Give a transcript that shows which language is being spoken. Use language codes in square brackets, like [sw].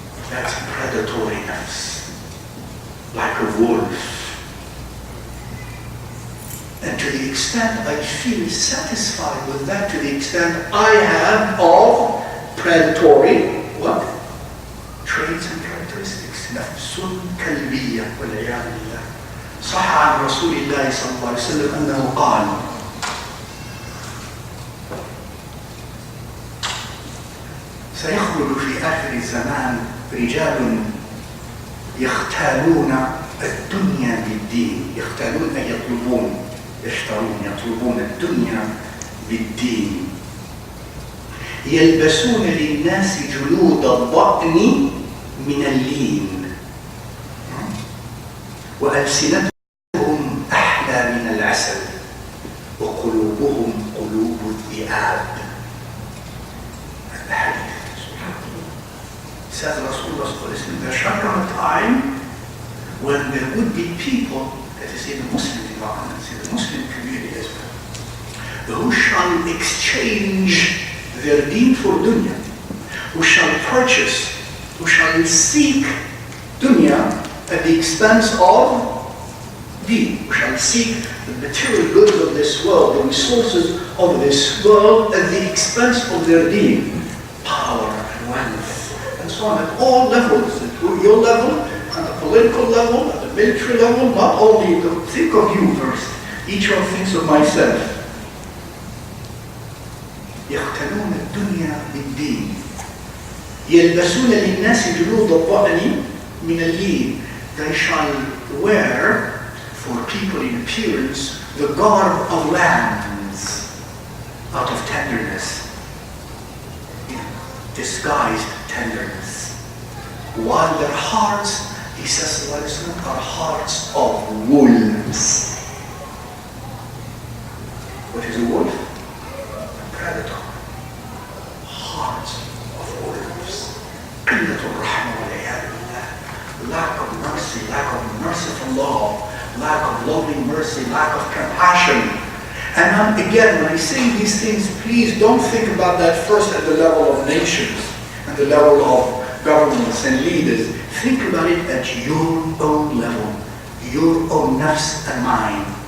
[en] That's predatoriness, like a wolf. And to the extent I feel satisfied with that, to the extent I have of predatory, what? Traits and characteristics. [ar] نفس كلبية والعياذ بالله. صح عن رسول الله صلى الله عليه وسلم أنه قال: سيخرج في آخر الزمان رجال يختالون الدنيا بالدين. يختالون أي يطلبون، يطلبون الدنيا بالدين. يلبسون للناس جلود الضأن من اللين، وألسنتهم أحلى من العسل، وقلوبهم قلوب الذئاب. الحديث. [en] Says Rasulullah sallallahu alaihi wasallam, there shall come a time when there would be people, that is in the Muslim environment, in the Muslim community as well, who shall exchange their deen for dunya, who shall purchase, who shall seek dunya at the expense of deen, who shall seek the material goods of this world, the resources of this world at the expense of their deen, power and wealth, and so on, at all levels, at your level, at the political level, at the military level, not only to think of you first, each one thinks of myself. [ar] يختلون الدنيا بالدين. يلبسون للناس جلود الضأن من اللين. [en] They shall wear for people in appearance the garb of lambs out of tenderness, disguised tenderness, while their hearts, he says, are hearts of wolves. What is a wolf? A predator. Hearts of wolves. [ar] قلة الرحمة والعياذ بالله. [en] Lack of mercy, lack of merciful love, lack of loving mercy, lack of compassion. And again, when I say these things, please don't think about that first at the level of nations and the level of governments and leaders. Think about it at your own level, your own nafs and mind.